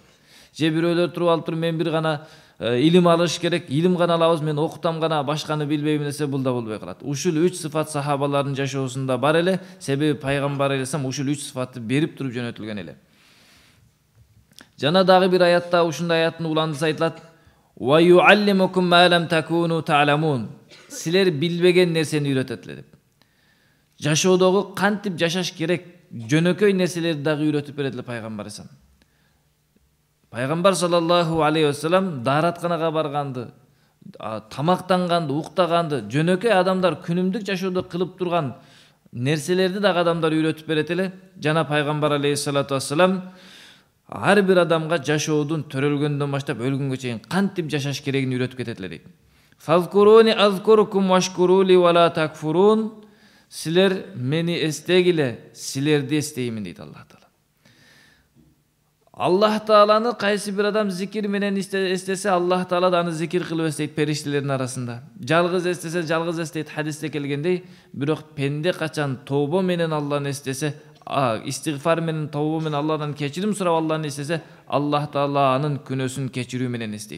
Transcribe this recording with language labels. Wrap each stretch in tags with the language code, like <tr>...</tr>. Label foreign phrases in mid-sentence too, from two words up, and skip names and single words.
<ky>Же бирөөлөр туруп алып туруп, мен бир гана илим алыш керек, илим гана алабыз, мен окутам гана, башканы билбейм десе, бул да болбой калат. Ушул үч сыфат сахабалардын жашоосунда бар эле, себеби Пайгамбар алейхиссалам ушул үч сыфатты берип туруп жөнөтүлгөн эле. Жана дагы бир аятта ушундай аяттын уландысы айтылат.</ky> <ar>ويعلمكم ما لم تكونوا تعلمون.</ar> <ky>Силер билбеген нерсени үйрөтөт эле деп. Жашоодогу кантип жашаш керек, жөнөкөй нерселерди дагы үйрөтүп берет эле Пайгамбар алейхиссалам. Пайгамбар</ky> <ar>صلى الله عليه وسلم</ar> <ky>дааратканага барганды, тамактанганды, уктаганды, жөнөкөй адамдар күнүмдүк жашоодо кылып турган нерселерди дагы адамдар үйрөтүп берет эле. Жана Пайгамбар</ky> <ar>عليه الصلاة والسلام</ar> <ky>ар бир адамга жашоодун төрөлгөндөн баштап өлгөнгө чейин кантип жашаш керегин үйрөтүп кетет эле дейт.</ky> <ar>فاذكروني أذكركم واشكروا لي ولا تكفرون.</ar> <ky>Силер мени эстегиле, силерди эстеймин дейт Аллах Таала. Аллах Тааланы кайсы бир адам зикир менен эстесе, Аллах Таала да аны зикир кылып эстейт периштелердин арасында. Жалгыз эстесе, жалгыз эстейт хадисте келгендей, бирок пенде качан тобо менен Алланы эстесе, истигфар менен, тобо менен Алладан кечирим сурап Алланы эстесе, Аллах Таала анын күнөөсүн кечирүү менен эстейт.</ky>